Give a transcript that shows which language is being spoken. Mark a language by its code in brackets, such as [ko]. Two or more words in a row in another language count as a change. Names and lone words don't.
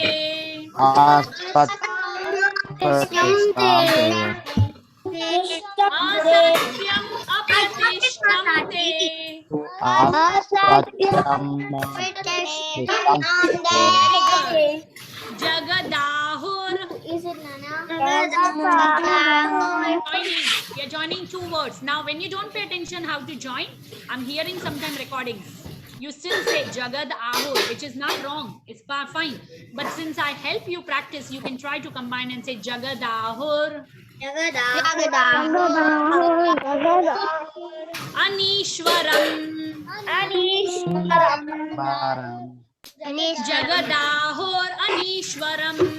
[sa] Asatyam. असत्यम् अप्रतिष्ठम् ते. Asatyam. Jagadahur. [en] Is it Nana? Joining. We are joining two words. Now, when you don't pay attention how to join, I'm hearing sometime recordings. You still say [sa] जगद् आहुः, [en] which is not wrong. It's fine. But since I help you practice, you can try to combine and say [sa] जगद् आहुः, अनीश्वरम्, जगदाहुः, अनीश्वरम्.